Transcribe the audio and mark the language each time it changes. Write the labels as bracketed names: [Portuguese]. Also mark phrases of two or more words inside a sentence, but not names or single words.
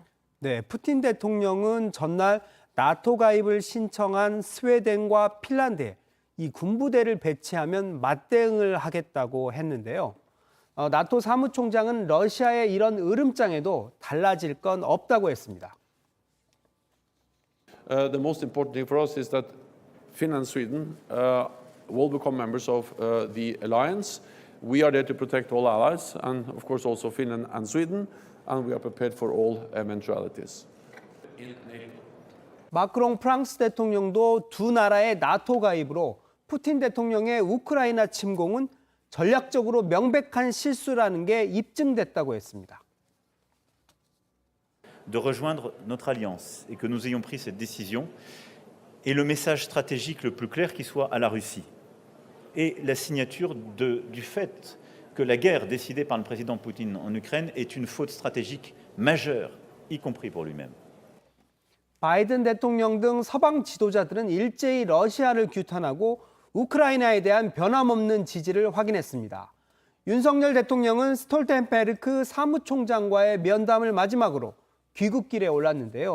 [Korean] 네, 푸틴 대통령은 전날 나토 가입을 신청한 스웨덴과 핀란드에 이 군부대를 배치하면 맞대응을 하겠다고 했는데요. 나토 사무총장은 러시아의 이런 으름장에도 달라질 건 없다고 했습니다. [English] The most important thing for us is that Finland and Sweden will become members of the alliance. We are there to protect all allies, and of course also Finland and Sweden, and we are prepared for all eventualities. [Korean] 마크롱 프랑스 대통령도 두 나라의 나토 가입으로 푸틴 대통령의 우크라이나 침공은 전략적으로 명백한 실수라는 게 입증됐다고 했습니다. [French] De rejoindre notre alliance et que nous ayons pris cette décision est le message stratégique le plus clair qui soit à la Russie. Et la signature du fait que la guerre décidée par le président Poutine en Ukraine est une faute stratégique majeure, y compris pour lui-même. [Korean] 바이든 대통령 등 서방 지도자들은 일제히 러시아를 규탄하고 우크라이나에 대한 변함없는 지지를 확인했습니다. 윤석열 대통령은 스톨텐베르크 사무총장과의 면담을 마지막으로 귀국길에 올랐는데요.